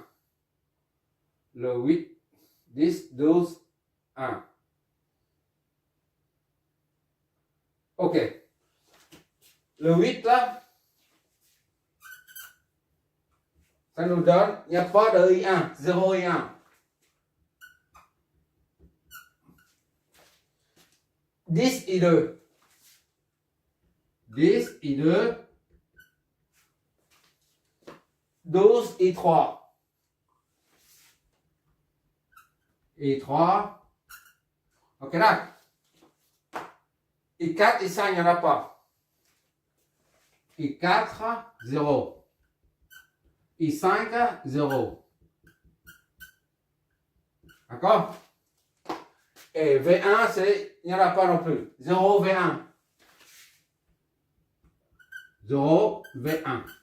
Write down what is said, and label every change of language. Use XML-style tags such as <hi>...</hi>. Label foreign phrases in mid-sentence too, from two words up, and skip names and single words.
<fr>Le 8, 10, 12, 1. OK. Le 8 là, ça nous donne, il n'y a pas de I1, 0 I1. 10 I2. 10 I2. 12 I3. I3. Ok là. I4, I5, il n'y en a pas. I4, 0. I5, 0. D'accord? Et V1, il n'y en a pas non plus. 0 V1. 0 V1.</fr>